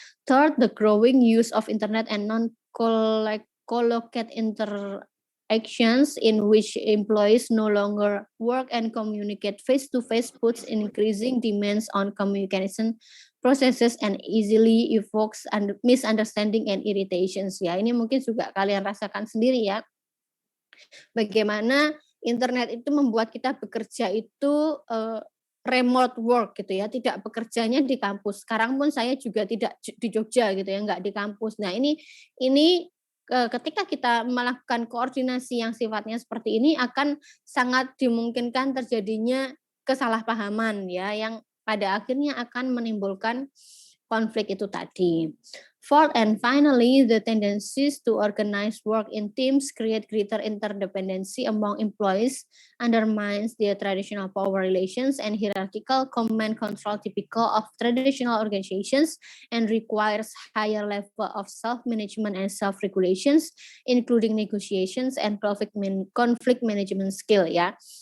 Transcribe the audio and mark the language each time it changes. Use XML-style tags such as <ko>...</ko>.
<en>Third, the growing use of internet and non-colloquial interactions in which employees no longer work and communicate face-to-face puts increasing demands on communication processes and easily evokes misunderstanding and irritations ya.</en> <id>Ini mungkin juga kalian rasakan sendiri ya. Bagaimana internet itu membuat kita bekerja itu remote work gitu ya, tidak bekerjanya di kampus. Sekarang pun saya juga tidak di Jogja gitu ya, nggak di kampus. Nah ini ketika kita melakukan koordinasi yang sifatnya seperti ini akan sangat dimungkinkan terjadinya kesalahpahaman ya, yang pada akhirnya akan menimbulkan konflik itu tadi.</id> <en>Fourth and finally, the tendencies to organize work in teams create greater interdependency among employees, undermines their traditional power relations and hierarchical command control typical of traditional organizations, and requires higher level of self-management and self-regulations, including negotiations and conflict management skill ya.</en>